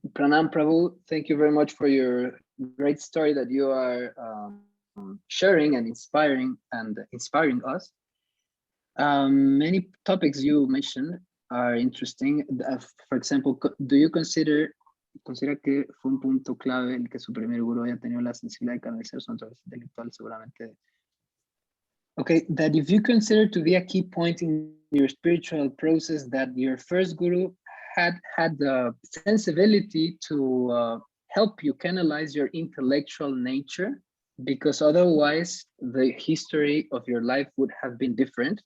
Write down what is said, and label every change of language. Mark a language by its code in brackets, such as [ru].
[en] Pranam Prabhu, thank you very much for your great story that you are sharing and inspiring us. Many topics you mentioned are interesting. For example, do you [es] considera que fue un punto clave el que su primer gurú haya tenido la sensibilidad de canalizar su naturaleza intelectual? Seguramente. [en] Okay, that if you consider to be a key point in your spiritual process that your first guru had the sensibility to help you canalize your intellectual nature, because otherwise the history of your life would have been different.